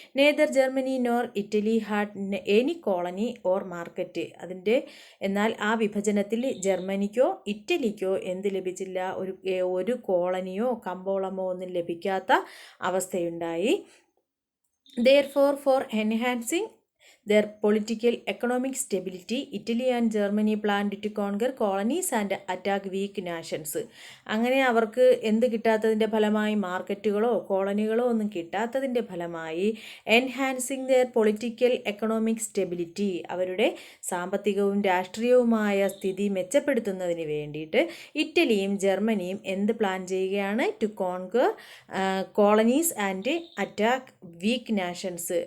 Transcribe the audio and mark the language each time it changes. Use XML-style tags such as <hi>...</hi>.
<en>Neither Germany nor Italy had any colony or market.</en> <ml>എന്നാൽ ആ വിഭജനത്തിൽ ജർമ്മനിക്കോ ഇറ്റലിക്കോ എന്ത് ലഭിച്ചില്ല, ഒരു കോളനിയോ കമ്പോളമോ ഒന്നും ലഭിക്കാത്ത അവസ്ഥയുണ്ടായി.</ml> <en>Therefore, for enhancing their political economic stability, Italy and Germany planned to conquer colonies and attack weak nations.</en> <ml>അങ്ങനെ അവർക്ക് എന്ത് കിട്ടാത്തതിൻ്റെ ഫലമായി, മാർക്കറ്റുകളോ കോളനികളോ ഒന്നും കിട്ടാത്തതിൻ്റെ ഫലമായി</ml> <en>enhancing their political economic stability,</en> <ml>അവരുടെ സാമ്പത്തികവും രാഷ്ട്രീയവുമായ സ്ഥിതി മെച്ചപ്പെടുത്തുന്നതിന് വേണ്ടിയിട്ട് ഇറ്റലിയും ജർമ്മനിയും എന്ത് പ്ലാൻ ചെയ്യുകയാണ്,</ml> <en>To conquer colonies and attack weak nations.</en>